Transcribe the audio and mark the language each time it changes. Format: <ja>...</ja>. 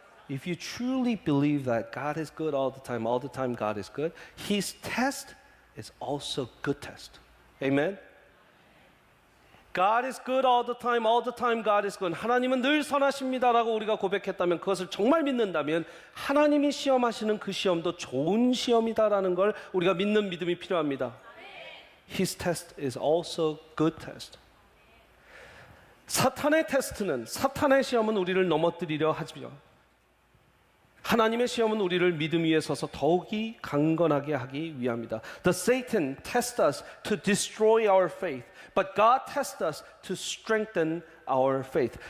<en>If you truly believe that God is good all the time God is good, His test is also good test. Amen? God is good all the time God is good.</en> <ko>하나님은 늘 선하십니다라고 우리가 고백했다면, 그것을 정말 믿는다면 하나님이 시험하시는 그 시험도 좋은 시험이다라는 걸 우리가 믿는 믿음이 필요합니다.</ko> <en>His test is also good test.</en> <ko>사탄의 테스트는, 사탄의 시험은 우리를 넘어뜨리려 하지요. 하나님의 시험은 우리를 믿음 위에 서서 더욱이 강건하게 하기 위함이다.</ko> <en>The Satan tests us to destroy our faith, but God tests us to strengthen our faith.</en>